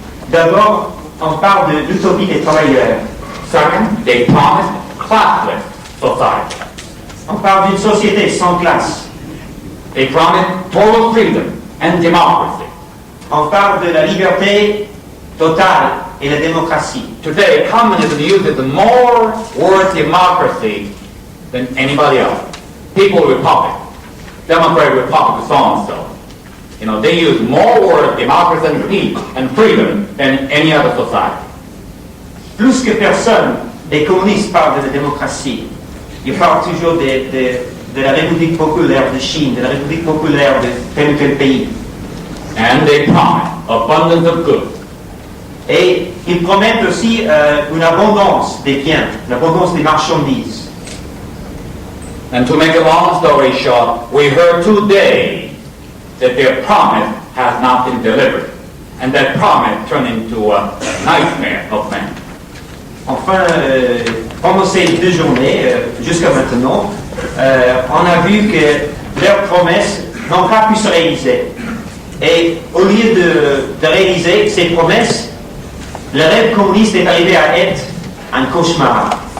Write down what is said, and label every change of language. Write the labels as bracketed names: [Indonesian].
[French] D'abord, on parle de l'utopie des travailleurs. [English] Second, they promise classless society. [French] On parle d'une société sans classe. [English] They promise total freedom and democracy. [French] On parle de la liberté totale et la démocratie. [English] Today, communism uses more word democracy than anybody else. People Republic, Democratic Republic, so and so. They use more words democracy and peace and freedom than any other society. [French] Plus que personne, les communistes parlent de la démocratie. Ils parlent toujours de la République populaire de Chine, de la République populaire de tel ou tel pays. [English] And they promise abundance of goods. [French] Et ils promettent aussi une abondance des biens, une abondance des marchandises. [English] And to make a long story short, we heard today that their promise has not been delivered. And that promise turned into a nightmare of men. [French] Enfin, pendant ces 2 journées, jusqu'à maintenant, on a vu que leurs promesses n'ont pas pu se réaliser. Et au lieu de réaliser ces promesses, le rêve communiste est arrivé à être un cauchemar.